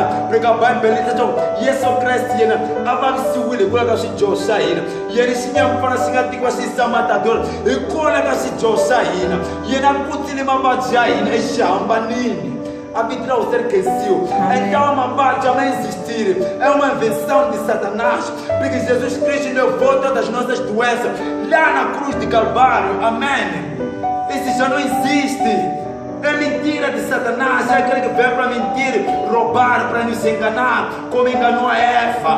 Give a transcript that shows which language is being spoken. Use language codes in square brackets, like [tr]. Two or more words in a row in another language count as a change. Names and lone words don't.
[ts] Eka Bibele yi leswaku Yesu Kreste yena a vavisiwile hikwalaho ka swidyoho swa hina, yena xinyamupfana xi nga tikiwa xi yisa matadora hikwalaho ka swidyoho swa hina, yena kutile mavabyi ya hina exihambanini. A vito ra Hosi ri khensiwa. [pt] Então [ts] mavabyi a ma [pt] existir, é uma invenção de Satanás, porque Jesus Cristo levou todas as nossas doenças lá na cruz de Calvário. Amém. Isso já não existe. É mentira de Satanás, é aquele que veio para mentir, roubar, para nos enganar, como enganou a Eva.